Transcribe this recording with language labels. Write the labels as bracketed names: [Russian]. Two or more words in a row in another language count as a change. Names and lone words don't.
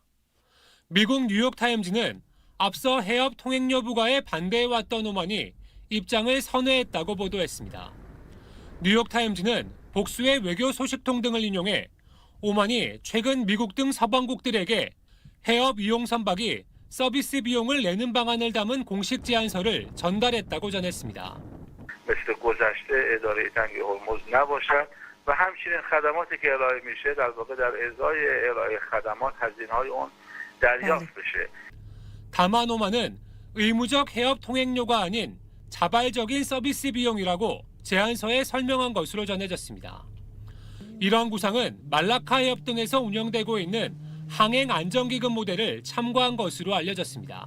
[Korean] 미국 뉴욕타임즈는 앞서 해협 통행 여부가에 반대해왔던 오만이 입장을 선회했다고 보도했습니다. 뉴욕타임즈는 복수의 외교 소식통 등을 인용해 오만이 최근 미국 등 서방국들에게 해협 이용 선박이 서비스 비용을 내는 방안을 담은 공식 제안서를 전달했다고 전했습니다. [Persian] مثل گذشته اداره جنگ هرمز نباشد و همچنین خدماتی که ارائه میشه در واقع در ازای ارائه خدمات هزینه‌های اون دریافت بشه. [Korean] 다만 오만은 의무적 해협 통행료가 아닌 자발적인 서비스 비용이라고 제안서에 설명한 것으로 전해졌습니다. 이런 구상은 말라카 해협 등에서 운영되고 있는 항행 안전기금 모델을 참고한 것으로 알려졌습니다.